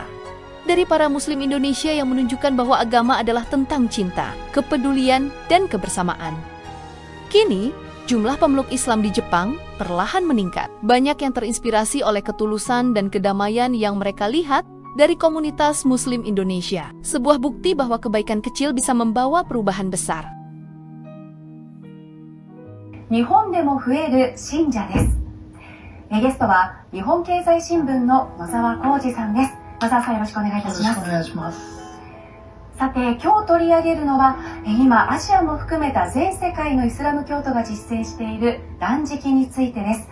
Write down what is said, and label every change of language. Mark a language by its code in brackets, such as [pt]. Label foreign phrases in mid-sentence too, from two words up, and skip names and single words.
[id] Dari para Muslim Indonesia yang menunjukkan bahwa agama adalah tentang cinta, kepedulian, dan kebersamaan. Kini, jumlah pemeluk Islam di Jepang perlahan meningkat. Banyak yang terinspirasi oleh ketulusan dan kedamaian yang mereka lihat dari komunitas Muslim Indonesia. Sebuah bukti bahwa kebaikan kecil bisa membawa perubahan besar. [ja] 日本でも増える信者です。ゲストは日本経済新聞の野沢浩二さんです。野沢さん、よろしくお願いいたします。よろしくお願いします。さて、今日取り上げるのは今アジアも含めた全世界のイスラム教徒が実践している断食についてです。